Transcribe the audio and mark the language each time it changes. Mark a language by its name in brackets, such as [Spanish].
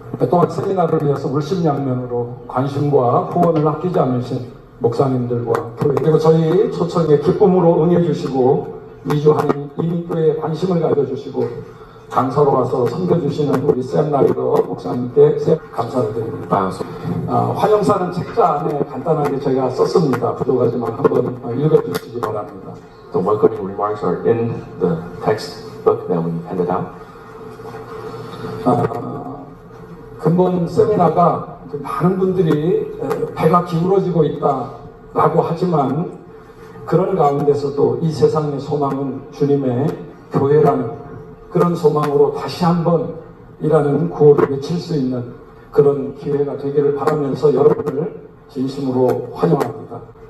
[Korean] 또한 세미나를 위해서 물심양면으로 관심과 후원을 아끼지 않으신 목사님들과 교회 그리고 저희 초청에 기쁨으로 응해주시고 미주한인교회에 관심을 가져주시고 강사로 와서 섬겨주시는 우리 샘 라이너 목사님께 감사를 드립니다. 환영사는 책자 안에 간단하게 제가 썼습니다. 부족하지만 한번 읽어주시기 바랍니다. [English] The welcoming remarks are in the textbook that we handed out. [Korean] 근본 세미나가 많은 분들이 배가 기울어지고 있다라고 하지만 그런 가운데서도 이 세상의 소망은 주님의 교회라는 그런 소망으로 다시 한번 이라는 구호를 외칠 수 있는 그런 기회가 되기를 바라면서 여러분을 진심으로 환영합니다.